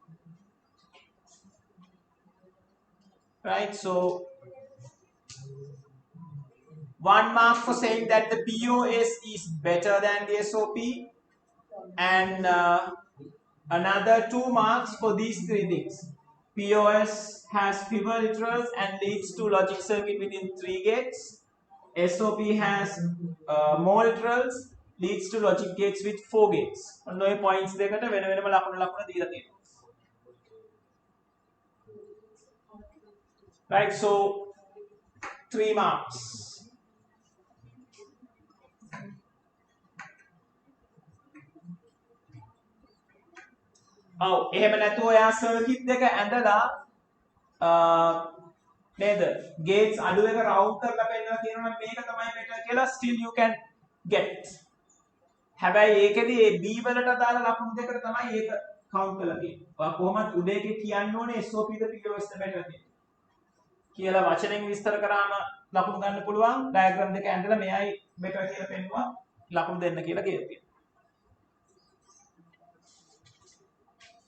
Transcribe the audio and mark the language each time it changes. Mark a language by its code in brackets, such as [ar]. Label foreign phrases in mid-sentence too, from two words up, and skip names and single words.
[en] Right, so 1 mark for saying that the POS is better than the SOP, and another 2 marks for these 3 things. POS has fewer literals and leads to logic circuit within 3 gates. SOP has more literals, leads to logic gates with 4 gates. [si] ඔන්න ඔය points දෙකට වෙන වෙනම ලකුණු දීලා තියෙනවා. [en] Right, so 3 marks. [si] එහෙම නැතුව ඔයා සර්කිට් දෙක ඇඳලා නේද ගේට්ස් අඩු එක රවුන්ඩ් කරලා පෙන්නලා තියෙනවා නම් මේක තමයි බෙටර් කියලා [en] still you can get. [si] හැබැයි ඒකෙදි ඒ B වලට දාලා ලකුණු දෙකට තමයි ඒක කවුන්ට් කරලා තියෙන්නේ. ඔයා කොහොමද උඩ එකේ කියන්න ඕනේ SOP ද POS ද බෙටර් කියලා වචනෙන් විස්තර කරාම ලකුණු ගන්න පුළුවන්. ඩයග්‍රෑම් දෙක ඇඳලා මෙයයි බෙටර් කියලා පෙන්නුවා ලකුණු දෙන්න කියලා කියලා තියෙනවා.